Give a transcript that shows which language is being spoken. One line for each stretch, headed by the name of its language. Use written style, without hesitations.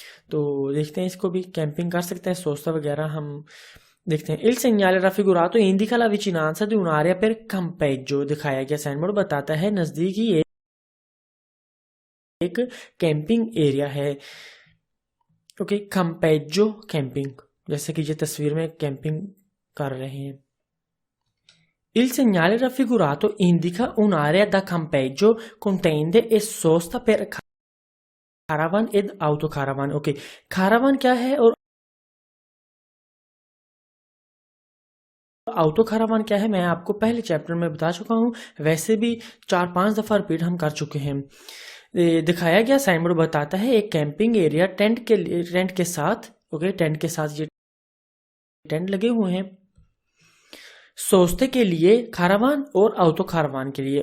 Hindi: तो देखते हैं इसको भी कैंपिंग कर सकते हैं, सोस्ता वगैरह हम देखते हैं।
Italian: Il segnale raffigurato indica la vicinanza di un'area per campeggio।
Hindi: दिखाया गया साइन बोर्ड बताता है नजदीक ही एक कैंपिंग एरिया है। ओके, campeggio कैंपिंग, जैसे कि ये तस्वीर में कैंपिंग कर रहे हैं।
Italian: Il segnale raffigurato indica un'area da campeggio con tende e sosta per caravan ed autocaravan।
Hindi: Okay, caravan क्या है और ऑटो caravan क्या है मैं आपको पहले चैप्टर में बता चुका हूँ, वैसे भी 4-5 दफा रिपीट हम कर चुके हैं। दिखाया गया साइन बोर्ड बताता है एक कैंपिंग एरिया टेंट के साथ, ओके, टेंट के साथ ये टेंट लगे हुए हैं सोचते के लिए खारावान और ऑटो खारावान के लिए।